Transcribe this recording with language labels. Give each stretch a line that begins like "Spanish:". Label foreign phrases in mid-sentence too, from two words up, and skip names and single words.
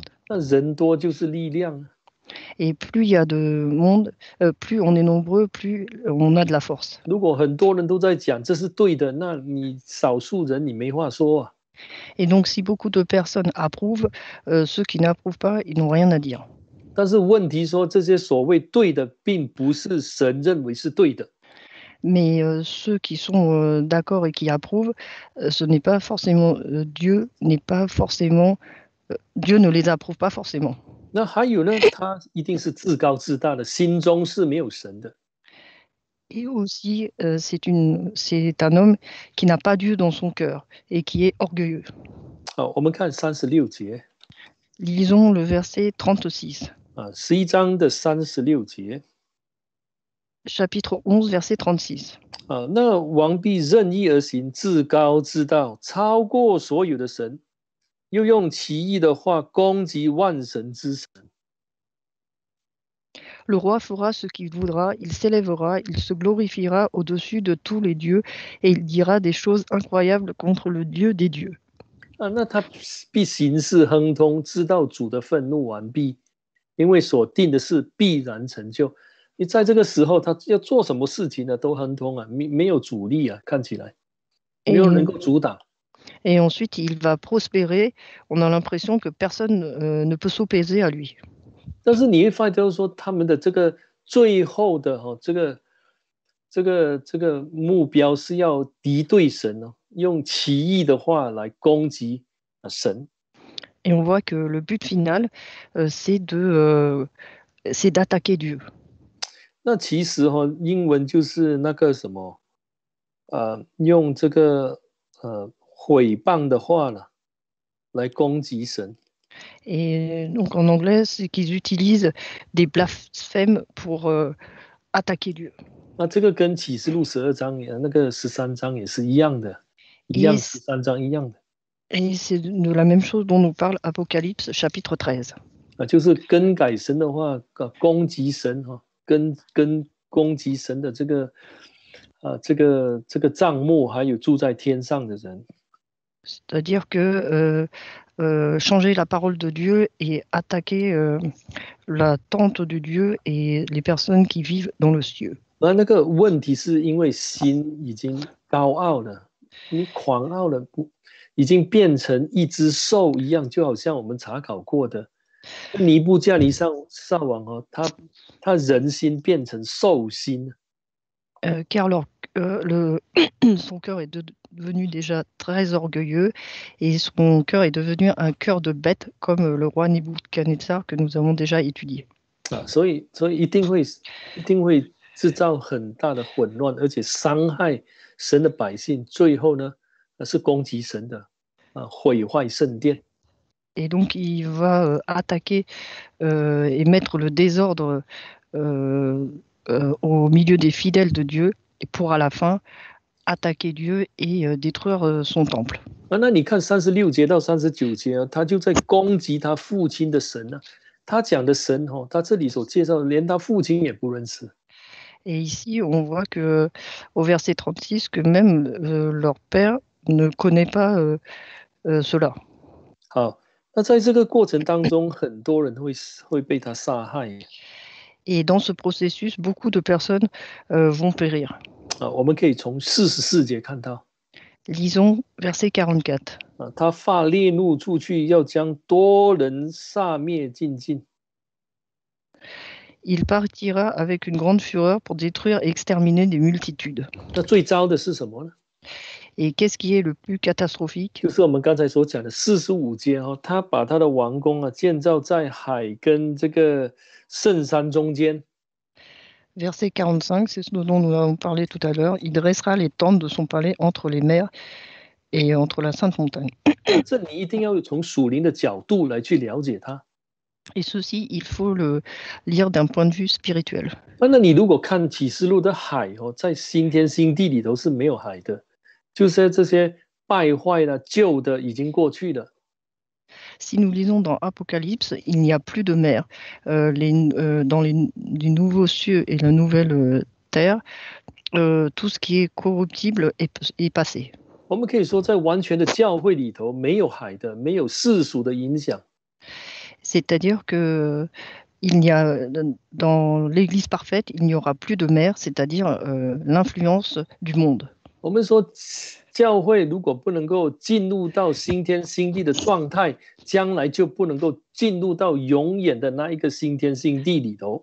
Chinese: 那人多就是力量。
French: Et plus il y a de monde, plus on est nombreux, plus on a de la force.
Chinese: 如果很多人都在讲这是对的，那你少数人你没话说啊。
French: Et donc, si beaucoup de personnes approuvent, ceux qui n'approuvent pas, ils n'ont rien à dire.
Chinese: 但是问题说，这些所谓对的，并不是神认为是对的。
French: Mais ceux qui sont d'accord et qui approuvent, ce n'est pas forcément Dieu n'est pas forcément Dieu ne les approuve pas forcément.
Chinese: 那还有呢，他一定是自高自大的，心中是没有神的。
French: Et aussi, c'est un homme qui n'a pas Dieu dans son cœur et qui est orgueilleux.
Chinese: 好，我们看36节。
French: Lisons le verset 36.
Chinese: 11 章的36节。
French: Chapitre 11, verset 36.
Chinese: 那王必任意而行，自高自大，超过所有的神，又用奇异的话攻击万神之神。
French: Le roi fera ce qu'il voudra, il s'élèvera, il se glorifiera au-dessus de tous les dieux, et il dira des choses incroyables contre le Dieu des dieux.
Chinese: 那他必行事亨通，知道主的愤怒完毕，因为所定的事必然成就。你在这个时候，他要做什么事情呢，都亨通啊，没有阻力啊，看起来没有能够阻挡。
French: Et ensuite, il va prospérer. On a l'impression que personne ne peut s'opposer à lui.
Chinese: 但是你会发现说，他们的这个最后的这个目标是要敌对神用奇异的话来攻击神。
French: Et on voit que le but final, c'est d'attaquer Dieu.
Chinese: 那其实英文就是那个什么，用这个毁谤的话来攻击神。
French: Et donc en anglais, c'est qu'ils utilisent des blasphèmes pour attaquer Dieu.
Chinese: 那这个跟启示录12章那个13章也是一样的，一样13章一样的。
French: Et c'est de la même chose dont nous parle Apocalypse chapitre 13.
Chinese: 就是更改神的话，攻击神跟攻击神的这个帐幕，还有住在天上的人。
French: C'est-à-dire que changer la parole de Dieu et attaquer la tente de Dieu et les personnes qui vivent dans le ciel.
Chinese: 那个问题是因为心已经高傲了，你狂傲了，已经变成一只兽一样，就好像我们查考过的尼布甲尼撒王他人心变成兽心。
French: Car son cœur est devenu déjà très orgueilleux et son cœur est devenu un cœur de bête comme le roi Nebuchadnezzar que nous avons déjà étudié.
Chinese: 所以一定会制造很大的混乱，而且伤害神的百姓，最后呢，是攻击神的，毁坏圣殿。
French: Et donc, il va attaquer et mettre le désordre au milieu des fidèles de Dieu et pour à la fin attaquer Dieu et détruire son temple.
Chinese: 那你看36节到39节啊，他就在攻击他父亲的神啊。他讲的神哦，他这里所介绍的，连他父亲也不认识。
French: Et ici, on voit que au verset 36 que même leur père ne connaît pas cela.
Chinese: 好，那在这个过程当中，很多人会被他杀害。
French: Et dans ce processus, beaucoup de personnes vont périr.
Chinese: 我们可以从44节看到。
French: Lisons verset 44.
Chinese: 他发烈怒出去，要将多人杀灭尽尽。
French: Il partira avec une grande fureur pour détruire et exterminer des multitudes.
Chinese: 那最糟的是什么呢？
French: Et qu'est-ce qui est le plus catastrophique?
Chinese: 就是我们刚才所讲的45节哦，他把他的王宫建造在海跟这个圣山中间。
French: Verset 45, c'est ce dont nous avons parlé tout à l'heure. Il dressera les tentes de son palais entre les mers et entre la Sainte Montagne.
Chinese: 这你一定要从属灵的角度来去了解它。
French: Et ceci, il faut le lire d'un point de vue spirituel.
Chinese: 那你如果看启示录的海哦，在新天新地里头是没有海的，就是这些败坏了、旧的已经过去了。
French: Si nous lisons dans Apocalypse, il n'y a plus de mer. Dans les nouveaux cieux et la nouvelle terre, tout ce qui est corruptible est passé.
Chinese: 我们可以说，在完全的教会里头，没有海的，没有世俗的影响。
French: C'est-à-dire que il y a, dans l'Église parfaite, il n'y aura plus de mer, c'est-à-dire l'influence du monde.
Chinese: 我们说，教会如果不能够进入到新天新地的状态，将来就不能够进入到永远的那一个新天新地里头。